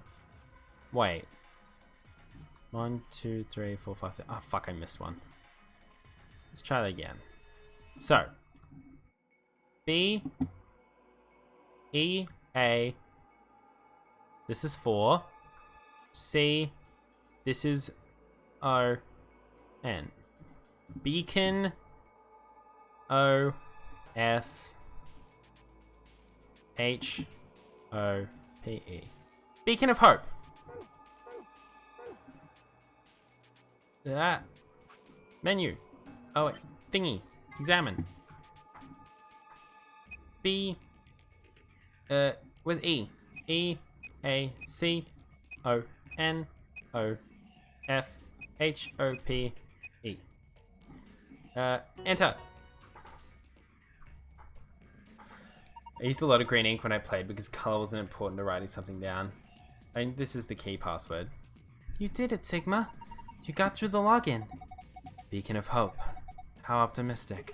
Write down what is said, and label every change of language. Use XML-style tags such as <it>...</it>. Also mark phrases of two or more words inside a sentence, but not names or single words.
<en>Wait. 1, 2, 3, 4, 5, 6. Oh, fuck, I missed one. Let's try that again. So, B, E, A. This is 4. C. This is O, N. Beacon, O, F, H, O, P, E. Beacon of Hope. That. Menu. Oh, wait. Thingy. Examine. B. Where's E? E, A, C, O, N, O, F, H, O, P, E. Enter. I used a lot of green ink when I played because color wasn't important to writing something down. I mean, this is the key password. You did it, Sigma. You got through the login. Beacon of Hope. How optimistic.</en>